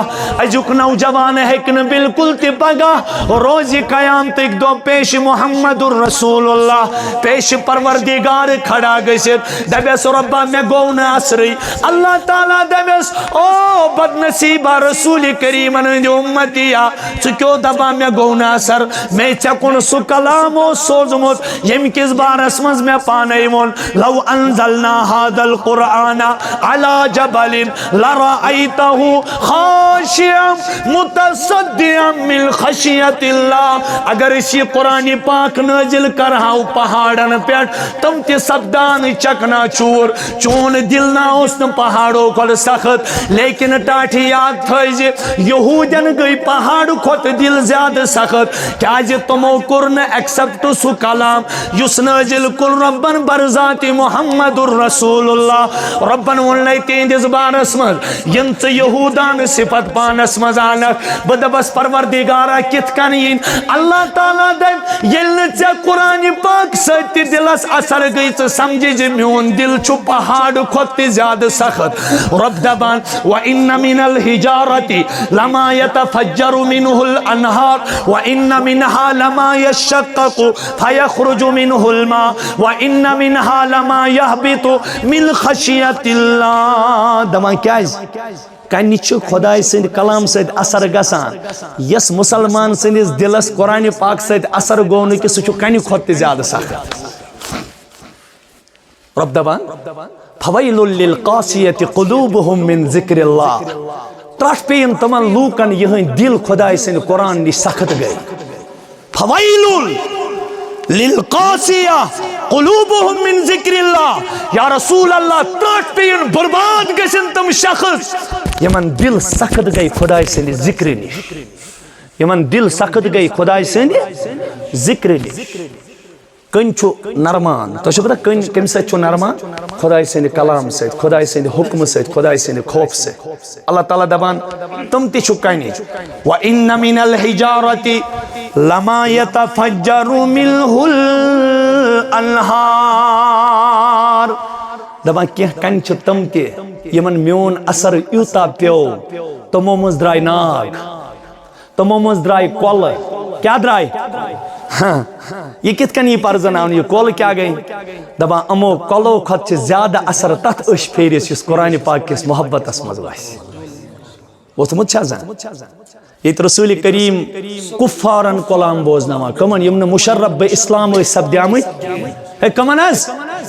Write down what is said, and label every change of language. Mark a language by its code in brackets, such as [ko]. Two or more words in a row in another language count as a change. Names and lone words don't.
[ks] أزیُک نوجوان ہیٚکہِ نہٕ بالکل تہِ پگاہ روزِ قیامتٕکۍ دۄہ پیش محمد رسول اللہ پیش پروردگار کھڑا گژھِتھ دپیس رۄبا مےٚ گوٚو نہٕ اثرٕے اللہ تعالیٰ دپیس او بد نصیبہ رسول کریٖمن ہٕنٛدِ اُمتیا ژٕ کیٛاہ دپان مےٚ گوٚو نہٕ اثر مے ژےٚ کُن سُہ کلام اوس سوٗزمُت ییٚمہِ کِس بارس منٛز مےٚ پانے ووٚن [ar] لو انزلنا هذا القرآن على جبل لرأيته خاشعا متصدعا من خشية الله [ks] اگر أسۍ یہِ قرآن پاک نٲزِل کرہاو پہاڑن پٮ۪ٹھ تم تہِ سپدان چکنا چور چون دل نہ اوس نہٕ پہاڑو کھۄتہٕ سخت لیکن ٹاٹھہِ یاد تھٲیزِ یہوٗدٮ۪ن گٔے پہاڑ کھۄتہٕ دل زیادٕ سخت کیازِ تمو کوٚر نہٕ ایکسپٹ سُہ کلام یُس نٲزِل کوٚر رۄبن برذاتِ محمد رسول اللہ رۄبن ووٚننے تِہنٛدِس بارس منٛز یِم ژٕ یہوٗدانہٕ صفت پانس منٛز انکھ بہٕ دپس پروردگارا کِتھ کٔنۍ یِنۍ اللہ تعالیٰ دپہِ ییٚلہِ نہٕ ژےٚ قرآن پاک سۭتۍ تہِ دلس اثر گئی ژٕ سمجھِ زِ میون دل چھُ پہاڑ کھۄتہٕ تہِ زیادٕ سخت رۄب دپان [ar] وَإِنَّ مِنَ الْحِجَارَةِ لَمَا يَتَفَجَّرُ مِنْهُ الْأَنْهَارُ وَإِنَّ مِنْهَا لَمَا يَشَّقَّقُ فَيَخْرُجُ مِنْهُ الْمَاءُ وَإِنَّ مِنْهَا لَمَا يَهْبِطُ مِنْ خَشْيَةِ اللَّهِ [ks] دپان کیازِ کنہِ چھُ خۄداے سٕنٛدِ کلام سۭتۍ اثر گژھان یس مسلمان سٕنٛدِس دلس قرآن پاک سۭتۍ اثر گوٚو نہٕ کہِ سُہ چھُ کنہِ کھۄتہٕ تہِ زیادٕ سخت رب دپان [ar] فویل للقاسیۃ قلوبہم من ذکر اللہ [ks] ترٹھ پیٚیِن تمن لوٗکن یِہٕنٛدۍ دل خۄداے سٕنٛدِ قرآن نِش سخت گٔے فویل [ar] للقاسیہ قلوبہم من ذکر اللہ یا رسول اللہ [ks] ترٹھ پیٚیِن برباد گژھن تم شخص یمن دل سخت گٔے خۄداے سٕنٛدِ ذکرِ نِش یمن دل سخت گٔے خۄداے سٕنٛدِ ذکرِ نِش کٔنۍ چھُ نرمان تۄہہِ چھُو پتہ کٔنۍ کمہِ سۭتۍ چھُ نرمان خۄداے سٕنٛدِ کلام سۭتۍ خۄداے سٕنٛدِ حُکمہٕ سۭتۍ خۄداے سٕنٛدِ خوفہٕ سۭتۍ اللہ تعالیٰ دپان تم تہِ چھُ کنہِ [ar] وَإِنَّ مِنَ الْحِجَارَةِ لَمَا يَتَفَجَّرُ مِنْهُ [ks] الْأَنْهَارُ دپان کینٛہہ کنہِ چھِ تم تہِ یمن میون اثر یوٗتاہ پیوٚو تمو منٛز درٛاے ناگ تمو منٛز درٛاے کۄلہٕ کیٛاہ درٛاے یہ کِتھ کٔنۍ یی پرزناونہٕ یہِ کۄل کیٛاہ گٔے دپان یِمو کۄلو کھۄتہٕ چھِ زیادٕ اثر تتھ أچھ پھیرِس یُس قرآنِ پاک کِس محبتس منٛز وسہِ ووٚتھمُت چھا زن ییٚتہِ رسول کریم کُفارن کۄلام بوزناوان کٕمن یِم نہٕ مُشرف بے اسلام ٲسۍ سپدیمٕتۍ ہے کٕمن حظ